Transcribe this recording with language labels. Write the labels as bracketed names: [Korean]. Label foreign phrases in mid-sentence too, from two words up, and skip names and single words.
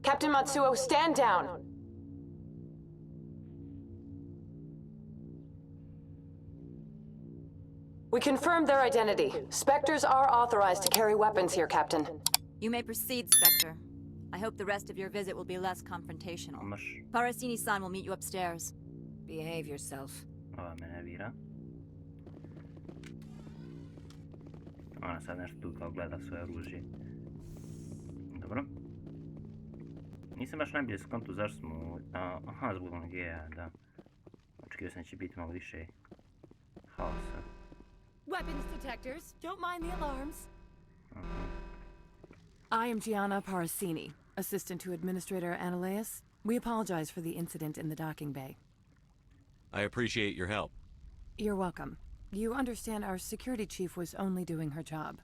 [English] Captain Matsuo, stand down! We confirmed their identity. Spectres are authorized to carry weapons here, Captain. You may proceed, Spectre. I hope the rest of your visit will be less confrontational. Parasini-san will meet you upstairs. Behave yourself. [Bosnian] Ova me ne vira. Ona sad nešto tu kao gleda svoje oružje. Dobro. Nisam baš najbolje skontu zašto smo... Aha, zbog onog geja, da. Očekio sam da će biti malo više haosa. [English] Weapons detectors, don't mind the alarms. I am Gianna Parasini, assistant to Administrator Analeas. We apologize for the incident in the docking bay. I appreciate your help. You're welcome. You understand our security chief was only doing her job.